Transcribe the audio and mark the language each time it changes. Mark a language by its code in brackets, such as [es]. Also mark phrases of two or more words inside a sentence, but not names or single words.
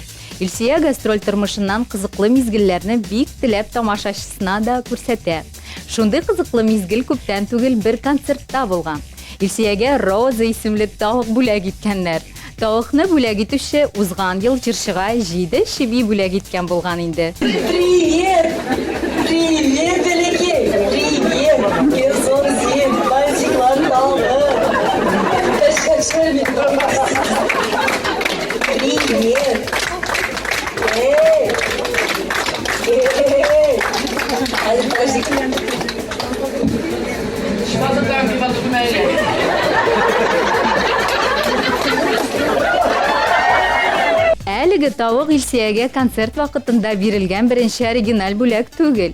[tt] Илсия гастроль тормышыннан кызыклы мизгелләрне бик теләп тамашачысына да күрсәтә. Шундый кызыклы мизгел күптән түгел бер концертта булган. Илсиягә Роза исемле тавык бүләк иткәннәр. Тавыкны бүләк итүче узган ел җырчыга 7 чиби бүләк иткән булган инде. [ru] Привет! Привет, Белекей! Привет! Керсонзин! Мальчиклар талгы! Привет! Эй! Эй! [tt] Әлеге тавык Илсиягә концерт вакытында бирелгән беренче оригиналь бүләк түгел.